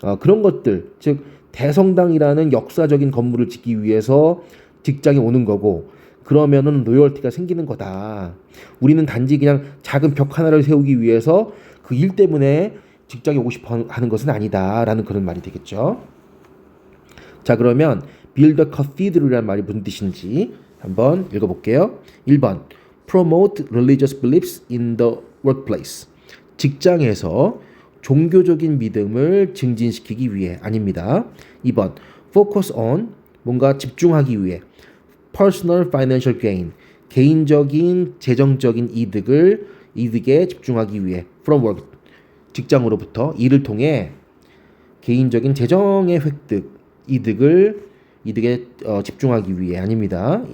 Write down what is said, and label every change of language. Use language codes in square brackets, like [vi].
[ko] 그런 것들, 즉 대성당이라는 역사적인 건물을 짓기 위해서 직장에 오는 거고 그러면은 로열티가 생기는 거다. 우리는 단지 그냥 작은 벽 하나를 세우기 위해서 그 일 때문에 직장에 오고 싶어 하는 것은 아니다라는 그런 말이 되겠죠. 자, 그러면 [en] build a cathedral [ko] 이라는 말이 무슨 뜻인지 한번 읽어볼게요. [en] 1번 promote religious beliefs in the workplace. [ko] 직장에서 종교적인 믿음을 증진시키기 위해 아닙니다. 2번 [en] focus on [ko] 뭔가 집중하기 위해 [en] personal financial gain [ko] 개인적인 재정적인 이득에 집중하기 위해 [en] from work [ko] 직장으로부터 일을 통해 개인적인 재정의 획득 이득에 집중하기 위해 아닙니다.